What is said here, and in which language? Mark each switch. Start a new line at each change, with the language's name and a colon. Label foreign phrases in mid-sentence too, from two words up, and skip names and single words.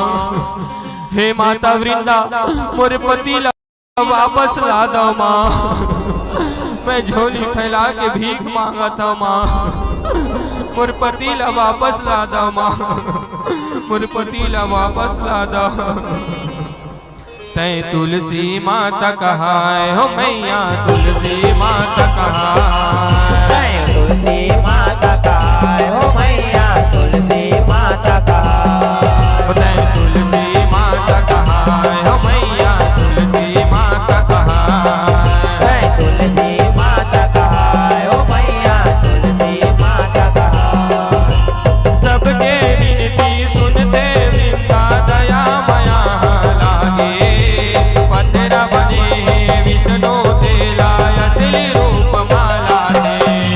Chhattisgarhi: हे माता वृंदा, मोर पति ला वापस ला दो माँ। मैं झोली फैला के भीख मांगत हूँ माँ। मोर पति ला वापस ला दो माँ। मोर पति ला वापस ला दो। तै तुलसी माता कहाय हो मैया, तुलसी माता कहाय, तुलसी माता कहाय हो मैया, तुलसी माता कहाय, तै तुलसी माता कहाय हो मैया, तुलसी माता कहाय, तुलसी माता कहाय हो मैया, तुलसी माता कहाय। सबके विनती सुनते वृंदा दया माया लागे। पतरा बने विष्णु तेला असली रूप माला दे,